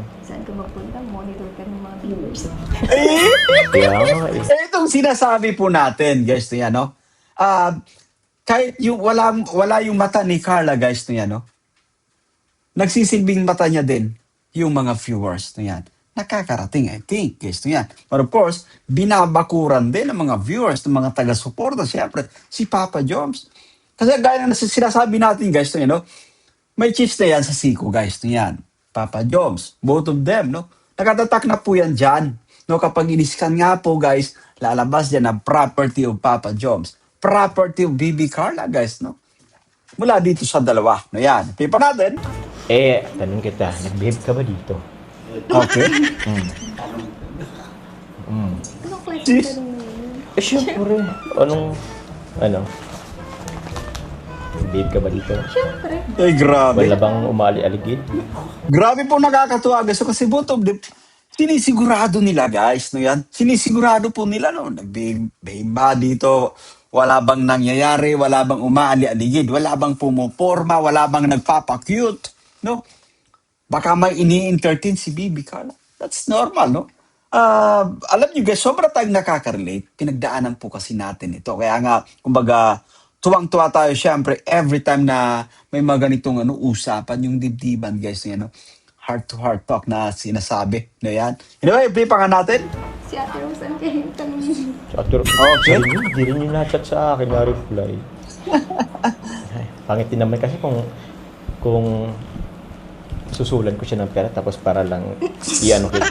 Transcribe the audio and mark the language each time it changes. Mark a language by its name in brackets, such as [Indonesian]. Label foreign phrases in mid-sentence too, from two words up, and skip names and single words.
[Filipino] saan ka magpunta, monitor ka ng mga viewers. Eh, Kaya nga eh. itong sinasabi po natin, guys, to yan, no? Kahit yung wala yung mata ni Carla, guys, to yan, no? Nagsisilbing mata niya din yung mga viewers, to yan. Nakakarating, [English] I think, guys, to yan. But of course, [Filipino] binabakuran din ng mga viewers, ng mga taga-suporta, siyempre, si Papa Joms. Kasi gaya na sinasabi natin, guys, to yan, no? May cheats na yan sa siko, guys, to yan. Papa Joms, [English] both of them, no? [Filipino] Nakatatak na po yan dyan. No, kapag iniskan nga po, guys, lalabas dyan ang [English] property of Papa Joms. Property of Bibi Carla, [Filipino] guys, no? mula dito sa dalawa. No, yan. Pipa natin. Tanong kita, nag-behave ka ba dito? Okay. Anong klase Sis. ka rin yun? Syempre. Ano? Nag-behave ka ba dito? Siyempre. Ay, grabe. Wala bang umali-aligid? Grabe po nakakatuwa guys. Kasi [English] both of them, [Filipino] sinisigurado nila guys. No yan? Sinisigurado po nila no. Nag-behave ba dito? Wala bang nangyayari? Wala bang umaali-aligid? Wala bang pumuporma? Wala bang nagpapa-cute? No? Baka may ini-entertain si Bibi Carla. [English] That's normal, no? [Filipino] Alam niyo guys, sobra tayong nakaka-relate. Pinagdaanan po kasi natin ito. Kaya nga, kumbaga, tuwang-tuwa tayo syempre [English] every time [Filipino] na may mga ganitong usapan, yung dibdiban guys, no? [English] Heart-to-heart talk [Filipino] na sinasabi. No yan? Anyway, play pa nga natin. Si Ate Rose, ang kaya yung tanong niya. Okay. Hindi rin yung na-chat sa akin, na-reply. Ay, pangit din naman kasi kung susulan ko siya ng pera tapos para lang i-ano kita.